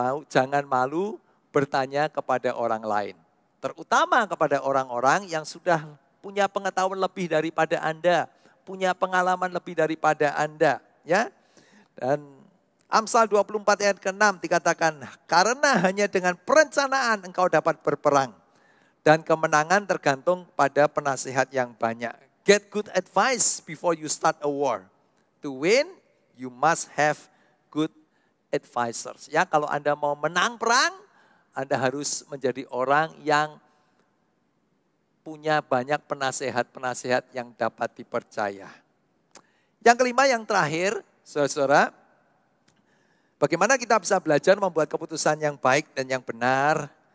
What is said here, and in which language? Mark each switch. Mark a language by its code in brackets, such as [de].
[id] Jangan malu bertanya kepada orang lain. Terutama kepada orang-orang yang sudah punya pengetahuan lebih daripada Anda, punya pengalaman lebih daripada Anda, ya. Dan Amsal 24 ayat ke-6 dikatakan, karena hanya dengan perencanaan engkau dapat berperang. Dan kemenangan tergantung pada penasihat yang banyak. [en] Get good advice before you start a war. To win, you must have good advisors. [id] Ya, kalau Anda mau menang perang, Anda harus menjadi orang yang punya banyak penasehat-penasehat yang dapat dipercaya. Yang kelima, yang terakhir, saudara, bagaimana kita bisa belajar membuat keputusan yang baik dan yang benar?